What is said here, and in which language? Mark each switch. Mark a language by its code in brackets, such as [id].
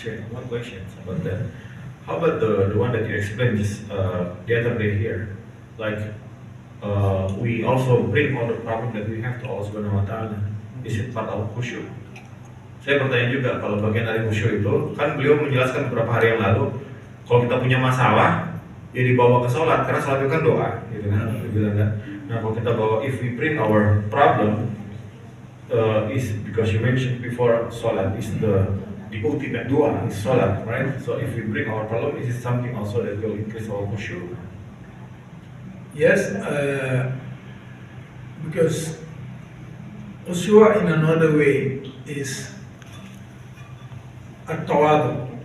[en] One question about that. How about the one that you explained just the other day here? Like we also bring all the problem that we have to Allah Subhanahu Wa Taala. Is it part of khusyuk? [id] Saya bertanya juga kalau bagian dari khusyuk itu, kan beliau menjelaskan beberapa hari yang lalu, kalau kita punya masalah, ya dibawa ke sholat, karena sholat itu kan doa, gitu kan? Bilang kan? Nah kalau kita bawa, [en] if we bring our problem, is because you mentioned before, sholat is the ultimate doa, is sholat, right? So if we bring our problem, is it something also that will increase our khusyuk? Yes, because khusyuk in another way is at-tawadu.